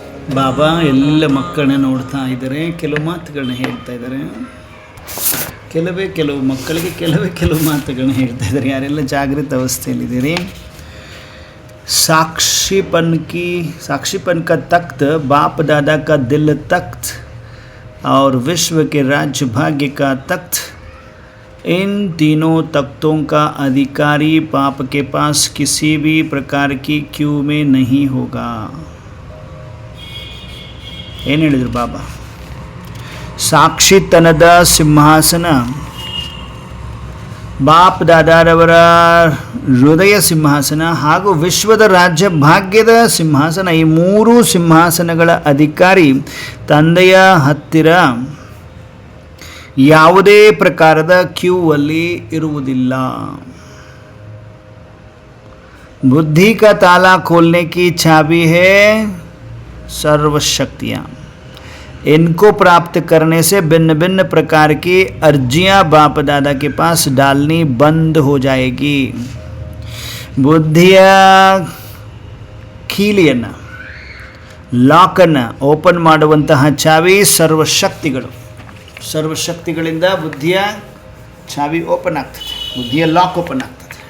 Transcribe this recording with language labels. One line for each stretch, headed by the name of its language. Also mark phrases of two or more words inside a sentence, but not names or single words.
Kannada: ಬಾಬಾ ಎಲ್ಲ ಮಕ್ಕಳನ್ನ ನೋಡ್ತಾ ಇದ್ದಾರೆ, ಕೆಲವು ಮಾತುಗಳನ್ನ ಹೇಳ್ತಾ ಇದ್ದಾರೆ. ಕೆಲವು ಮಕ್ಕಳಿಗೆ ಕೆಲವು ಮಾತುಗಳನ್ನ ಹೇಳ್ತಾ ಇದ್ದಾರೆ. ಯಾರೆಲ್ಲ ಜಾಗೃತ ಅವಸ್ಥೆಯಲ್ಲಿದ್ದೀರಿ.
Hindi: साक्षीपन का तख्त बाप दादा का दिल तख्त और विश्व के राज्य भाग्य का तख्त, इन तीनों तख्तों का अधिकारी बाप के पास किसी भी प्रकार की क्यू में नहीं होगा.
Kannada: ಏನು ಹೇಳಿದರು ಬಾಬಾ? ಸಾಕ್ಷಿತನದ ಸಿಂಹಾಸನ ಬಾಪ್ ದಾದಾರವರ ಹೃದಯ ಸಿಂಹಾಸನ ಹಾಗೂ ವಿಶ್ವದ ರಾಜ್ಯ ಭಾಗ್ಯದ ಸಿಂಹಾಸನ, ಈ ಮೂರು ಸಿಂಹಾಸನಗಳ ಅಧಿಕಾರಿ ತಂದೆಯ ಹತ್ತಿರ ಯಾವುದೇ ಪ್ರಕಾರದ ಕ್ಯೂ ಅಲ್ಲಿ ಇರುವುದಿಲ್ಲ.
Hindi: बुद्धि का ताला खोलने की चाबी है सर्वशक्तियाँ. इनको प्राप्त करने से भिन्न भिन्न प्रकार की अर्जियाँ बाप दादा के पास डालनी बंद हो जाएगी.
Kannada: ಬುದ್ಧಿಯ ಕೀಲಿಯನ್ನು, ಲಾಕನ್ನು ಓಪನ್ ಮಾಡುವಂತಹ ಚಾವಿ ಸರ್ವಶಕ್ತಿಗಳಿಂದ ಬುದ್ಧಿಯ ಚಾವಿ ಓಪನ್ ಆಗ್ತದೆ, ಬುದ್ಧಿಯ ಲಾಕ್ ಓಪನ್ ಆಗ್ತದೆ.